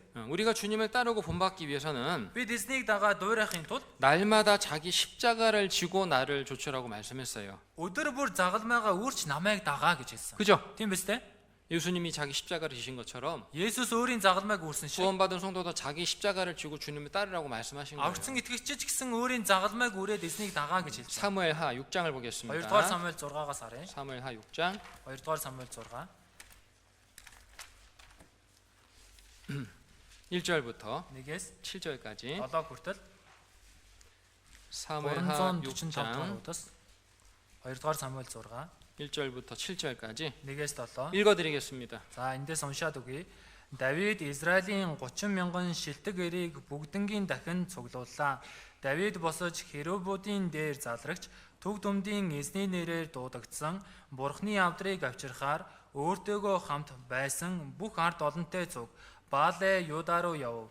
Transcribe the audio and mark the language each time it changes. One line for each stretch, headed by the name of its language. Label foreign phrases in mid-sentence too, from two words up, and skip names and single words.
Korean: 우리가 주님을 따르고 본받기 위해서는
Mongolian: бид эзнийг дагаа дуурайхын тулд
Korean: 날마다 자기 십자가를 지고 나를 조처라고 말씀했어요.
Mongolian: өдөр бүр загалмайгаа үүрч намайг дагаа гэж хэлсэн.
Korean: 그죠?
Mongolian: Тийм биз дээ?
Korean: 예수님이 자기 십자가를 지신 것처럼
Mongolian: Есүс өөрийн загалмайг үүрсэн шиг
Korean: 구원받은 성도도 자기 십자가를 지고 주님을 따르라고 말씀하신 거예요.
Mongolian: аврагдсан итгэгч ч гэсэн өөрийн загалмайг үрээд эзнийг дагаа гэж хэлсэн.
Korean: 사무엘하 6장을
Mongolian: 2дугаар
Korean: 보겠습니다.
Mongolian: Самуэль 6-аас харъя.
Korean: 사무엘하 6장
Mongolian: 2дугаар Самуэль 6.
Korean: 1절부터
Mongolian: 1-ээс
Korean: 7절까지
Mongolian: 7 хүртэл
Korean: 사무엘하
Mongolian: 345 дугаар
Korean: 6장
Mongolian: удаас 2дугаар Самуэль 6
Korean: 1절부터 7절까지
Mongolian: 1-ээс 7.
Korean: 읽어드리겠습니다.
Mongolian: За эндээс уншаад үгэй. Давид Израилийн 30 мянган шилдэг эрийг бүгднгийн дахин цуглууллаа. Давид босож херубуудын дээр залрагч төг дүмдийн эзний нэрээр дуудагдсан Бурхны авдрыг авчирхаар өөртөөгөө хамт байсан бүх ард олонтой цуг Баале Юда руу яв.